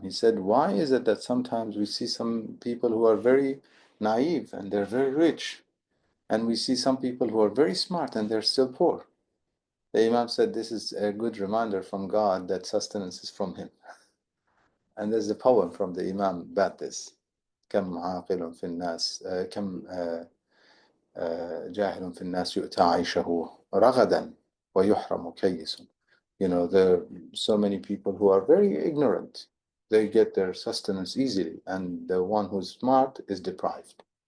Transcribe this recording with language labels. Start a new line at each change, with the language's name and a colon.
English: He said, why is it that sometimes we see some people who are very naive and they're very rich, and we see some people who are very smart and they're still poor? The Imam said, this is a good reminder from God that sustenance is from him. And there's a poem from the Imam about this.
Arabic: كم عاقل في الناس كم جاهل في الناس يؤتى عيشه رغدا ويحرم كيس.
English: There are so many people who are very ignorant. They get their sustenance easily, and the one who's smart is deprived.